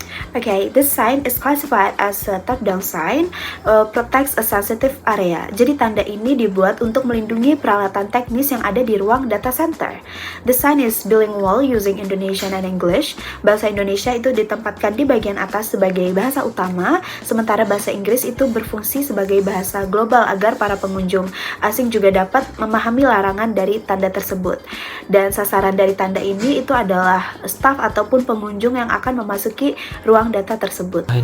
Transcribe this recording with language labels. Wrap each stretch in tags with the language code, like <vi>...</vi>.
<en>Okay, this sign is classified as a top-down sign, protects a sensitive area.</en> <id>Jadi tanda ini dibuat untuk melindungi peralatan teknis yang ada di ruang data center.</id> <en>The sign is bilingual using Indonesian and English.</en> <id>Bahasa Indonesia itu ditempatkan di bagian atas sebagai bahasa utama, sementara bahasa Inggris itu berfungsi sebagai bahasa global agar para pengunjung asing juga dapat memahami larangan dari tanda tersebut. Dan sasaran dari tanda ini itu adalah staf ataupun pengunjung yang akan memasuki ruang data tersebut.</id>